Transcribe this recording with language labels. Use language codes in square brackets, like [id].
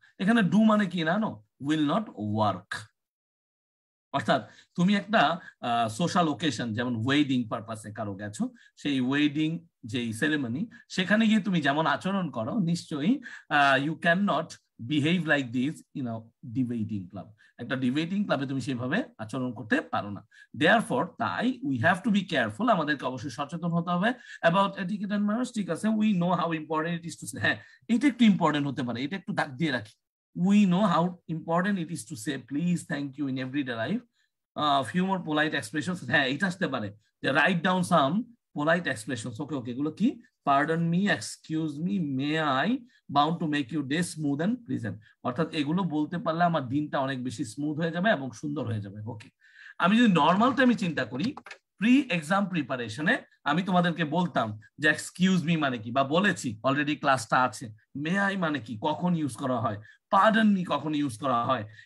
[bn] এখানে ডু মানে কি জানো? [en] Will not work. [bn] অর্থাৎ তুমি একটা সোশ্যাল ওকেশন, যেমন ওয়েডিং পারপাসে কারো গেছো, সেই ওয়েডিং যেই সেরেমনি, সেখানে গিয়ে তুমি যেমন আচরণ করো, নিশ্চয়ই [en] You can not behave like this in a debating club. [bn] একটা ডিবেটিং ক্লাবে তুমি সেভাবে আচরণ করতে পারো না। দেয়ারফর, তাই [en] we have to be careful, [bn] আমাদেরকে অবশ্যই সচেতন হতে হবে [en] About etiquette and manners. [bn] ঠিক আছে, [en] We know how important it is to say. [bn] হ্যাঁ, এটা একটু ইম্পর্টেন্ট হতে পারে, এটা একটু দাগ দিয়ে রাখি। [en] We know how important it is to say please, thank you in everyday life. Few more polite expressions. [bn] হ্যাঁ, এটা আসতে পারে যে [en] write down some polite expressions. [bn] ওকে ওকে, এগুলো কি? [en] Pardon me, excuse me, may I, bound to make your day smooth and pleasant. [bn] অর্থাৎ এগুলো বলতে পারলে আমার দিনটা অনেক বেশি স্মুথ হয়ে যাবে এবং সুন্দর হয়ে যাবে। ওকে, আমি যদি নর্মাল টাইমে চিন্তা করি, প্রি এক্সাম প্রিপারেশনে আমি তোমাদেরকে বলতাম যে এক্সকিউজ মি মানে কি, বা বলেছি অলরেডি, ক্লাসটা আছে। মে আই মানে কি, কখন ইউজ করা হয়। পার্ডন মি কখন ইউজ করা হয়।